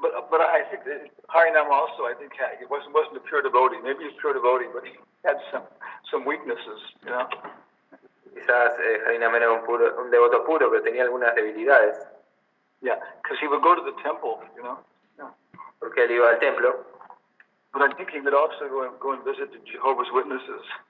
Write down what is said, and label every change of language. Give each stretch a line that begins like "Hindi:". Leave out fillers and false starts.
English: But I think that Harinam also, he wasn't a pure devotee. Maybe he's a pure devotee, but he had some weaknesses,
Spanish: Quizás Harinam era un devoto puro, pero tenía algunas debilidades.
English: Yeah, because he would go to the temple,
Spanish: Porque él iba al templo.
English: But I think he would also go and visit the Jehovah's Witnesses.